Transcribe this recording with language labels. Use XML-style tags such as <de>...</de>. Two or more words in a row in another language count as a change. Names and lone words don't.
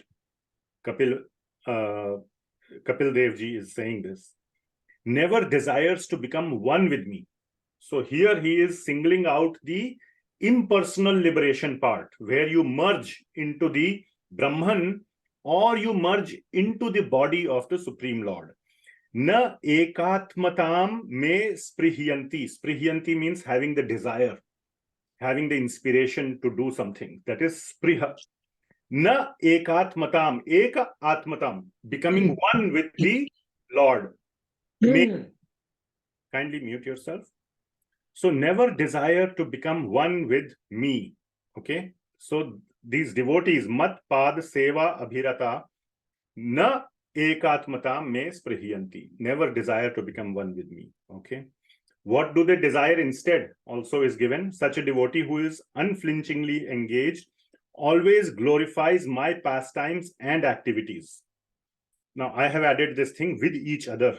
<en>Kapil Devji is saying this. Never desires to become one with me. So here he is singling out the impersonal liberation part, where you merge into the Brahman or you merge into the body of the Supreme Lord.</en> <sa>न एकात्मतां मे स्पृहयन्ति.</sa> <en>Sprihyanti means having the desire, having the inspiration to do something. That is</en> <sa>स्पृहा। न एकात्मतां, एक आत्मतां,</sa> <en>becoming one with the Lord. Kindly mute yourself. So never desire to become one with me. Okay. So these devotees,</en> <sa>मत् पाद सेवा अभिरता न एकात्मता मे स्पृहयन्ति.</sa> <en>Never desire to become one with me. Okay. What do they desire instead? Also is given. Such a devotee who is unflinchingly engaged always glorifies my pastimes and activities. Now I have added this thing with each other.</en>